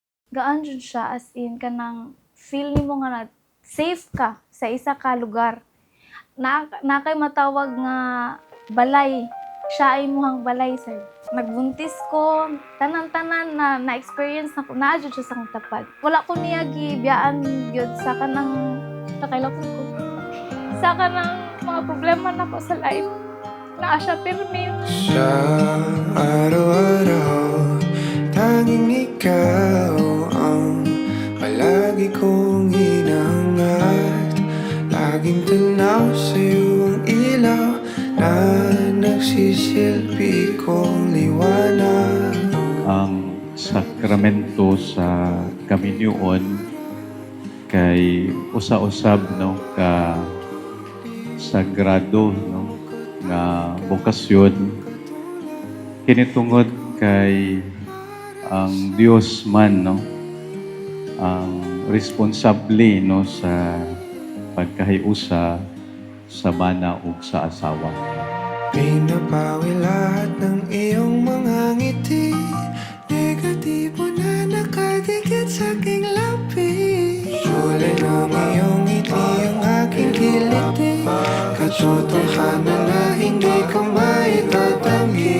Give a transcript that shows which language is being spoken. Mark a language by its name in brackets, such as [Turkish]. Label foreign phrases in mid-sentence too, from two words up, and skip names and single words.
[Cebuano] gaan jud siya as in kanang feel nimo nga na safe ka sa isa ka lugar. Na kay matawag nga balay, siya ay imuhang balay sir. Nagbuntis ko, tanan-tanan na na-experience na ko, naa jud siya sa akong tapad. Wala ko niya gibiyaan gyud sa kanang nakailapon ko. Sa kanang mga problema na ko sa life. Naa siya pirmi. [Filipino] Sa araw-araw, tanging ikaw ang palagi kong hinahangat. Laging tanaw sa'yo ang ilaw na nagsisilbi kong liwanag. [Cebuano] Ang sakramento sa kaminyoon kay usa-usab no ka sagrado no nga bokasyon kini tungod kay ang Dios man no ang responsable no sa pagkahiusa sa bana ug sa asawa. [Filipino] Pinapawi lahat ng iyong mga ngiti, negatibo na nakadikit sa aking labi. Kulay ng iyong ngiti ang aking kiliti, katotohanan na hindi ko maitatanggi.